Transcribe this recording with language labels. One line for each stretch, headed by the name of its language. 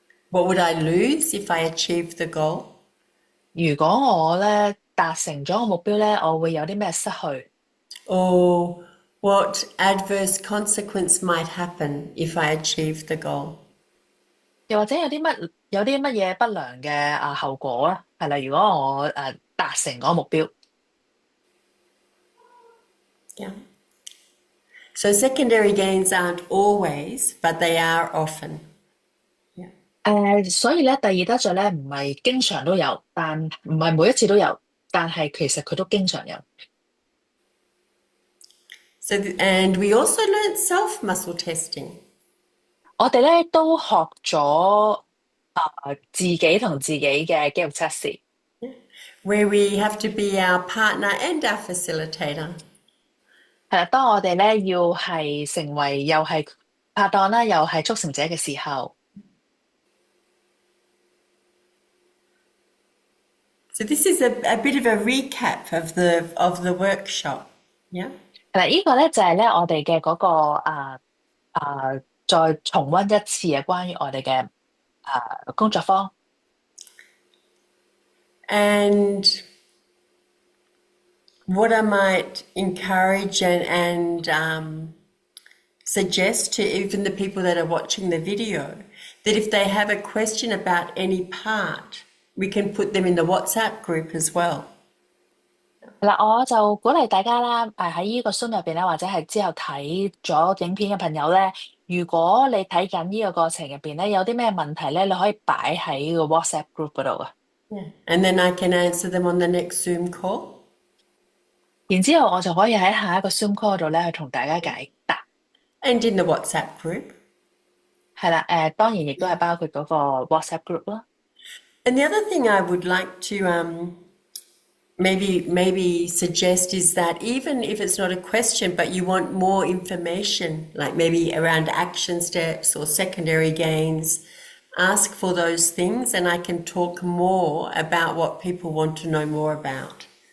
English: What would I lose if I achieved the goal?
Cantonese: 如果我咧達成咗個目標咧，我會有啲咩失去？
English: Or what adverse consequence might happen if I achieved the goal?
Cantonese: 又或者有啲乜嘢不良嘅後果咧？係啦，如果我達成嗰個目標。
English: Yeah. So secondary gains aren't always, but they are often.
Cantonese: 所以咧，第二得着咧唔係經常都有，但唔係每一次都有，但係其實佢都經常有。
English: So and we also learnt self-muscle testing.
Cantonese: 我哋咧都學咗自己同自己嘅肌肉測試。
English: Where we have to be our partner and our facilitator.
Cantonese: 係啦，當我哋咧要係成為又係拍檔啦，又係促成者嘅時候。
English: So this is a bit of a recap of the workshop. Yeah.
Cantonese: 係啦，呢個咧就係咧我哋嘅嗰個再重溫一次關於我哋嘅工作坊。
English: And what I might encourage and suggest to even the people that are watching the video, that if they have a question about any part, we can put them in the WhatsApp group as well.
Cantonese: 嗱，我就鼓勵大家啦，喺呢個 Zoom 入邊咧，或者係之後睇咗影片嘅朋友咧，如果你睇緊呢個過程入邊咧，有啲咩問題咧，你可以擺喺個 WhatsApp group 嗰度啊。
English: Yeah. And then I can answer them on the next Zoom call.
Cantonese: 然之後我就可以喺下一個 Zoom call 度咧去同大家解答。
English: And in the WhatsApp group.
Cantonese: 係啦，當然亦都係包括嗰個 WhatsApp group 啦。
English: And the other thing I would like to maybe suggest is that even if it's not a question, but you want more information, like maybe around action steps or secondary gains, ask for those things, and I can talk more about what people want to know more about.